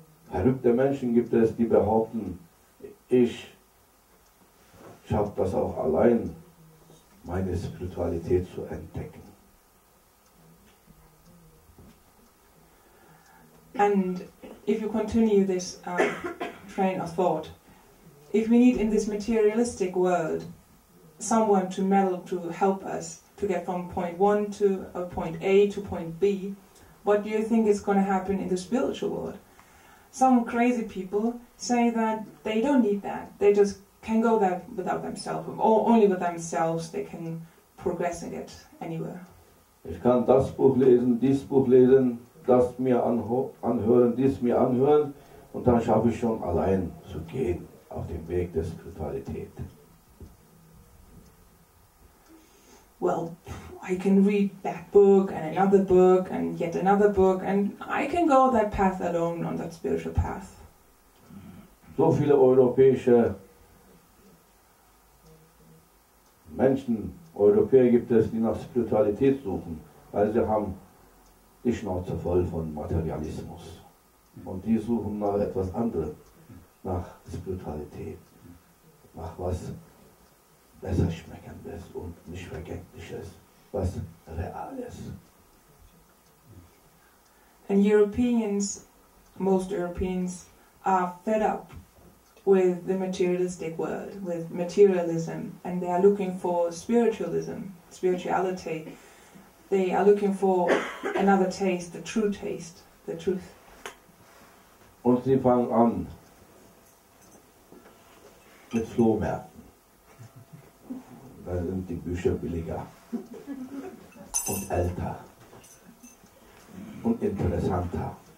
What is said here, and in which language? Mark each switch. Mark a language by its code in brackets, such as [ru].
[de] Verrückte Menschen gibt es, die behaupten, ich schaffe das auch allein, meine Spiritualität zu entdecken. [en] And if you continue this train of thought, if we need in this materialistic world someone to help us to get from point 1 to point A to point B, what do you think is going to happen in the spiritual world? Some crazy people say that they don't need that. They just can go there without themselves, or only with themselves they can progress and get anywhere. [de] Ich kann das Buch lesen, dieses Buch lesen, das mir anhören, dies mir anhören, und dann schaffe ich schon allein zu gehen auf dem Weg der Spiritualität. [en] Well, I can read that book and another book and yet another book, and I can go that path alone on that spiritual path. [de] So viele europäische Menschen, Europäer gibt es, die nach Spiritualität suchen, weil sie haben die Schnauze voll von Materialismus. Und die suchen nach etwas anderem, nach Spiritualität, nach was besser Schmeckendes und nicht Vergängliches, was Reales. [en] And most Europeans are fed up with the materialistic world, with materialism, and they are looking for spirituality. They are looking for another taste, the true taste, the truth. [de] Und sie fangen an mit Flohmärkten. Da sind die Bücher billiger und älter und interessanter.